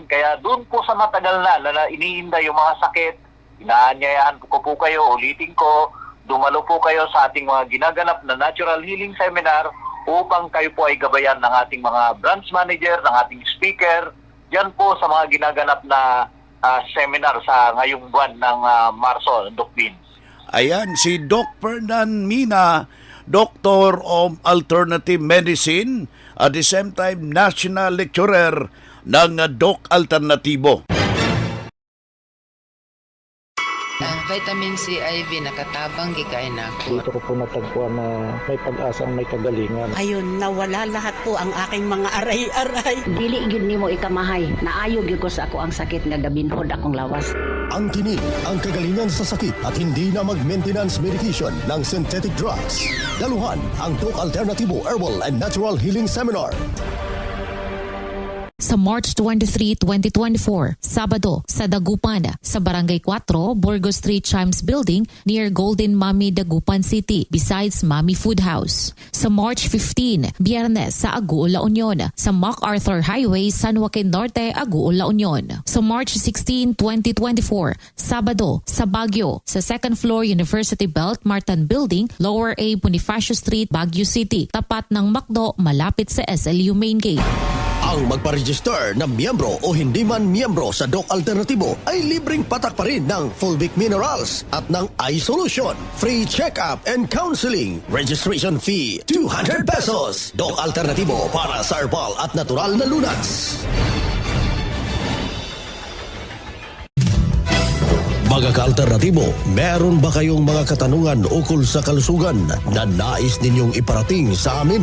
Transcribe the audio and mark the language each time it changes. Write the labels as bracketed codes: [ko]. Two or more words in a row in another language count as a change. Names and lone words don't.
[tl] Kaya doon po sa matagal na iniinda yung mga sakit, inaanyayahan ko po kayo, ulitin ko, dumalo po kayo sa ating mga ginaganap na [en] natural healing seminar [tl] upang kayo po ay gabayan ng ating mga [en] branch manager, [tl] ng ating speaker, dyan po sa mga ginaganap na seminar sa ngayong buwan ng Marso, Doc Vince. Ayan, si Doc Fernan Mina, [en] Doctor of Alternative Medicine, at the same time National Lecturer [tl] ng Doc Alternatibo. [ceb] Vitamin C IV nakatabang gikain ako. [tl] Dito ko po natagpuan na may pag-asang may kagalingan. Ayun, nawala lahat po ang aking mga aray-aray. [ceb] Dili gyud nimo ikamahay, naayo gyud ko sa ako ang sakit nga gabinhod akong lawas. [tl] Ang tinig, ang kagalingan sa sakit at hindi na mag- [en] maintenance medication [tl] ng [en] synthetic drugs. [tl] Daluhan ang Doc Alternativo Herbal and Natural Healing Seminar. Sa March 23, 2024, Sabado, sa Dagupan, sa Barangay 4, Burgos Street Chimes Building near Golden Mami, Dagupan City, besides Mami Food House. Sa March 15, Biyernes, sa Aguo, La Union, sa MacArthur Highway, San Joaquin Norte, Aguo, La Union. Sa March 16, 2024, Sabado, sa Baguio, sa [en] second floor [tl] University Belt Martin Building, Lower A Bonifacio Street, Baguio City, tapat ng McDo, malapit sa SLU Main Gate. Ang magpa-register na miyembro o hindi man miyembro sa Doc Alternativo ay libreng patak pa rin ng Fulvic Minerals at ng iSolution. [en] Free check-up and counseling. Registration fee, 200 pesos. [tl] Doc Alternativo para sa herbal at natural na lunas. Mga ka-alternatibo, meron ba kayong mga katanungan ukol sa kalusugan na nais ninyong iparating sa amin?